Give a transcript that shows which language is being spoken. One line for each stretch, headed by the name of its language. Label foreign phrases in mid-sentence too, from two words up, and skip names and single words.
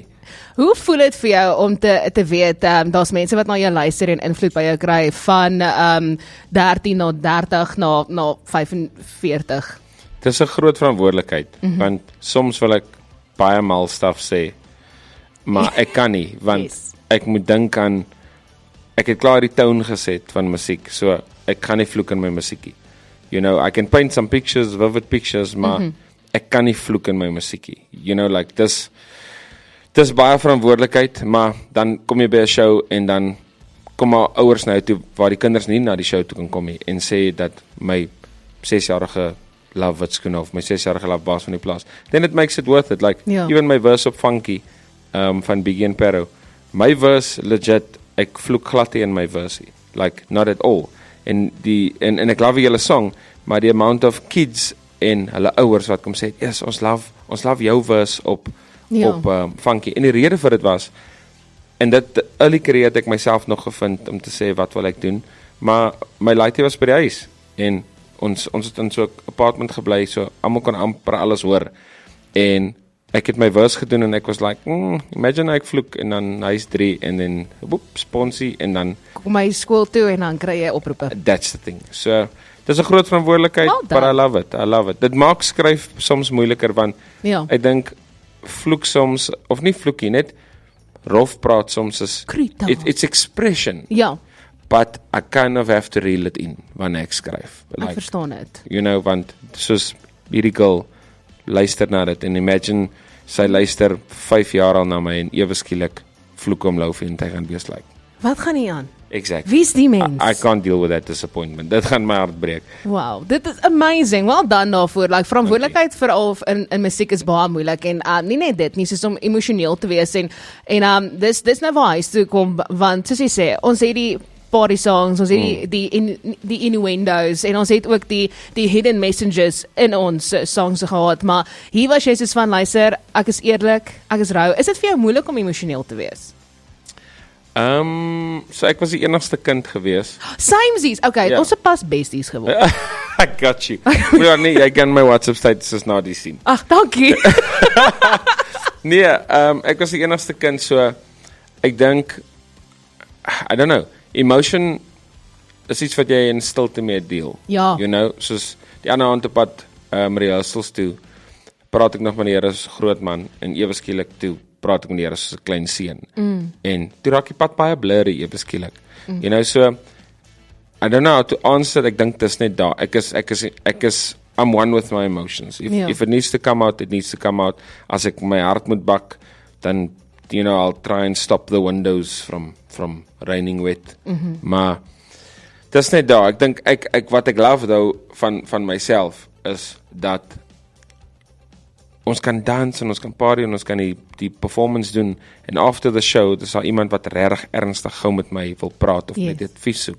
Afrikaans: Hoe voel dit vir jou om te weet, daar's mense wat na jou luister en invloed by jou kry van 13 na 30 na 45? Dis 'n groot verantwoordelikheid, want soms wil ek baie mal stuff sê, maar ek kan nie, want ek moet dink aan, ek het klaar die tone geset van musiek, so ek kan nie vloek in my musiekie.
English: You know, I can paint some pictures, vivid pictures,
Afrikaans: maar ek kan nie vloek in my musiekie.
English: You know, like,
Afrikaans: dis baie verantwoordelikheid, maar dan kom jy by 'n show en dan kom maar ouers na jou toe, waar die kinders nie na die show toe kan kom nie, en sê dat my 6-jarige love Wit Skoene of my 6-jarige love Baas van die Plaas,
English: then it makes it worth it. Like, even my verse
Afrikaans: op Funky, van Biggie en Pero,
English: my verse, legit,
Afrikaans: ek vloek glad nie in my
English: verse, like, not at all.
Afrikaans: En ek love julle song, maar die
English: amount of kids
Afrikaans: en hulle ouers wat kom sê, yes, ons love jou verse op Funky. En die rede vir dit was, en dit
English: early career
Afrikaans: het ek myself nog gevind om te sê, wat wil ek doen, maar my laaitie was by die huis, en ons het in so 'n apartment gebly, so almal kon amper alles hoor, en ek het my verse gedoen, en ek was like, imagine ek vloek, en dan huis 3, en dan, sponsie, en dan kom my skool toe, en dan kry jy oproepe.
English: That's the thing. So,
Afrikaans: dis 'n groot verantwoordelikheid,
English: but I love it.
Afrikaans: Dit maak skryf soms moeiliker, want ek dink, vloek soms, of nie vloekie, net rof praat soms is,
English: it's expression.
Afrikaans: Ja.
English: But I kind of have to reel it in,
Afrikaans: wanneer ek skryf. Ek verstaan het.
English: You know,
Afrikaans: want soos hierdie girl luister na dit, en imagine, sy luister 5 jaar al na my, en ewe skielik vloek om Loufie, en hy gaan wees like. Wat gaan nie aan?
English: Exactly.
Afrikaans: Wie is die mens?
English: I can't deal with that disappointment.
Afrikaans: Dit gaan my hart breek. Wow, dit is amazing.
English: Well done
Afrikaans: daarvoor. Like, verantwoordelikheid veral in musiek is baie moeilik, en nie net dit nie, soos om emosioneel te wees, en dis nou waar huis toe kom, want soos jy sê, ons het die
English: party songs,
Afrikaans: ons het die innuendos, en ons het ook die
English: hidden messages
Afrikaans: in ons songs gehad, maar hier was jy soos van, luister, ek is eerlik, ek is rou. Is dit vir jou moeilik om emosioneel te wees? So ek was die enigste kind gewees. Samesies, okay, ons het pas besties geword.
English: I got you.
Afrikaans: Ja, nee, jy kan my WhatsApp status na die sien. Ag, dankie. Nee, ek was die enigste kind, so ek dink,
English: I don't know, emotion is
Afrikaans: iets wat jy in stilte mee deel. Ja.
English: You know,
Afrikaans: soos die ander hand op pad, rehearsals toe, praat ek nog met die Here as 'n groot man, en ewe skielik toe praat ek met die Here as 'n klein seun. En toe raak die pad baie blurry ewe skielik.
English: You know, so I don't know how to answer,
Afrikaans: ek dink dis net daar.
English: I'm one with my emotions. If it needs to come out, it needs to come out.
Afrikaans: As ek my hart moet bak, dan,
English: you know, I'll try and stop the windows from raining wet.
Afrikaans: Maar dis net daar. Ek dink wat ek love though van myself is dat ons kan dans en ons kan party en ons kan die performance doen en
English: after the show,
Afrikaans: dis daar iemand wat regtig ernstig gou met my wil praat of net advies soek.